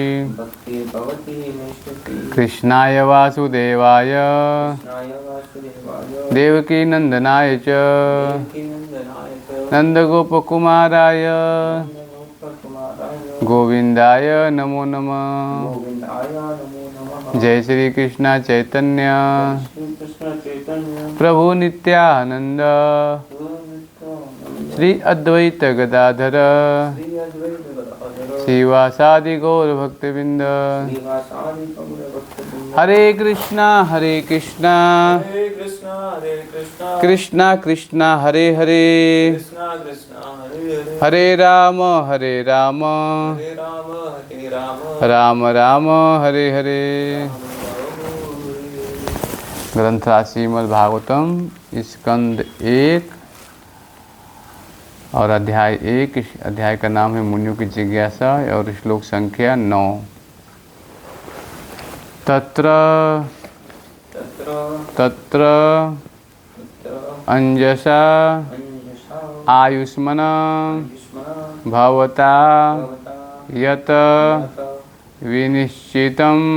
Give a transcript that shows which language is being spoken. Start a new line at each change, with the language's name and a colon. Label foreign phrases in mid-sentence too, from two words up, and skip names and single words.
Sanskrit: कृष्णाय वासुदेवाय देवकी नंदनाय च नंदगोपकुमाराय गोविंदाय नमो नमः। जय श्री कृष्ण चैतन्य प्रभु नित्यानंद श्री अद्वैत गदाधर श्रीवासादि गौर भक्तवृंद। हरे कृष्णा कृष्णा कृष्णा हरे हरे हरे राम राम राम हरे हरे।
Hindi: ग्रंथ श्रीमद् भागवतम स्कंद 1 और अध्याय 1। इस अध्याय का नाम है मुनियों की जिज्ञासा और श्लोक संख्या 9।
Sanskrit: तत्र अंजसा आयुष्मन भवता यत विनिश्चितं